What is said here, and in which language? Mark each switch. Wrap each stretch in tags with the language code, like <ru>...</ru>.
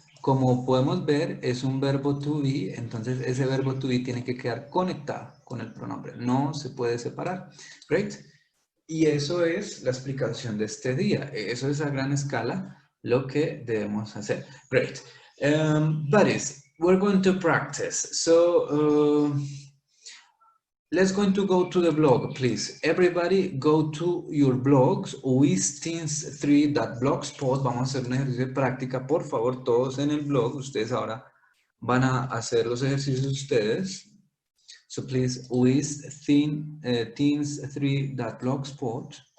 <es>Como podemos ver, es un verbo to be, entonces ese verbo to be tiene que quedar conectado con el pronombre. No se puede separar. Great. Y eso es la explicación de este día. Eso es a gran escala lo que debemos hacer.</es> <en>Great. Buddies, we're going to practice. So, let's going to go to the blog, please. Everybody go to your blogs, uisteens3.blogspot.</en> <es>Vamos a hacer un ejercicio de práctica. Por favor, todos en el blog. Ustedes ahora van a hacer los ejercicios ustedes.</es> <en>So please, uisteens3.blogspot.</en>